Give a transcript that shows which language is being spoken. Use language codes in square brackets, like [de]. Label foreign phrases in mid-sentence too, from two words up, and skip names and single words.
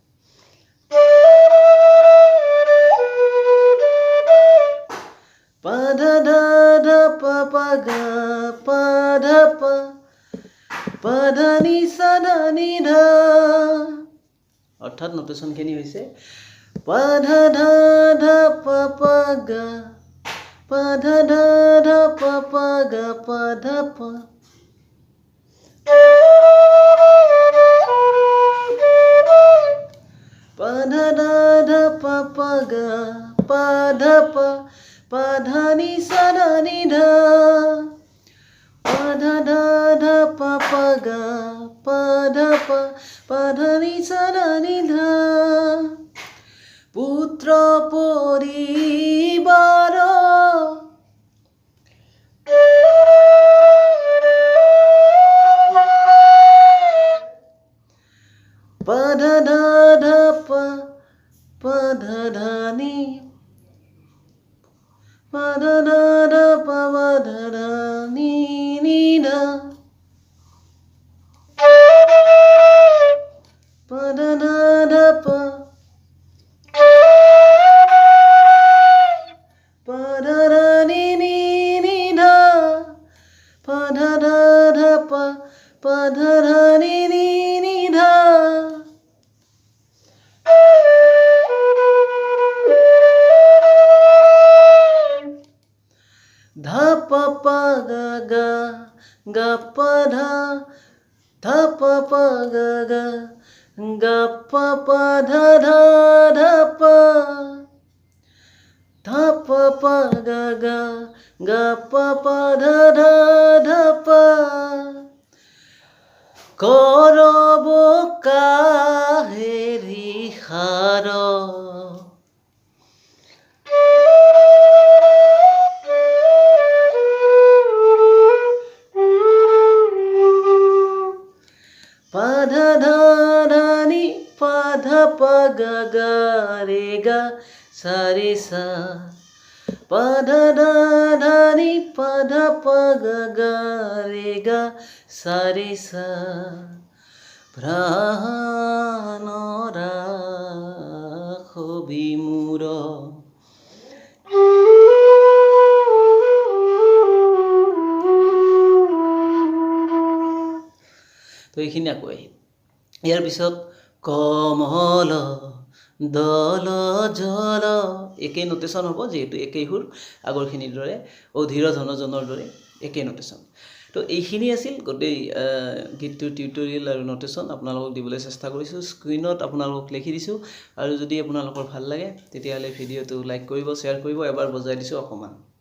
[as] pa dha dha pa ga pa dha pa dha ni sa ni dha অর্থাৎ নোটেশনখিনি হৈছে pa dha dha pa ga pa dha dha pa ga pa dha pa pa dha dha pa ga pa dha ni sa ni dha pa dha dha pa ga pa dha ni sa ni dha পুত্র পরিবার pa dha dha pa dha dha ni pa dha dha pa dha dha ni dha pa dha dha pa dha dha ni dha pa dha dha pa dha dha ni dha dha pa ga pa dha pa ga pa dha dha pa dha pa ga pa dha dha pa করব কাহেরি হার pa dha dha ni pa dha pa ga re ga sa re sa pa dha dha ni pa dha pa ga re ga sa re sa প্রাণ রাখো বিমূঢ় তো এইখিনি আকৌ ইয়াৰ পিছত কমল দল জল একেই নোটেশ্যন হ'ব যিহেতু একেই সুৰ আগৰখিনিৰ দৰে অধীৰ ধনজনৰ দৰে একেই নোটেশ্যন তো এইখিনি আছিল গোটেই গীতটোৰ টিউটৰিয়েল আৰু নোটেশ্যন আপোনালোকক দিবলৈ চেষ্টা কৰিছোঁ স্ক্ৰীনত আপোনালোকক লিখি দিছোঁ আৰু যদি আপোনালোকৰ ভাল লাগে তেতিয়াহ'লে ভিডিঅ'টো লাইক কৰিব শ্বেয়াৰ কৰিব এবাৰ বজাই দিছোঁ অকণমান